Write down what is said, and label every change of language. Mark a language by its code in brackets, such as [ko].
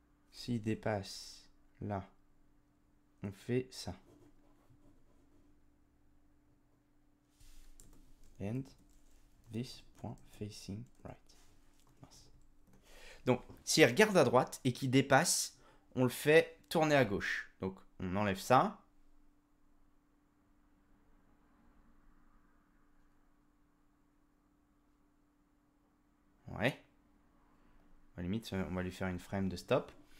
[fr] S'il dépasse là, on fait ça. [en] And this point facing right. [fr] Donc, s'il regarde à droite et qu'il dépasse, on le fait tourner à gauche. Donc, on enlève ça. Ouais. À la limite, on va lui faire une frame de stop.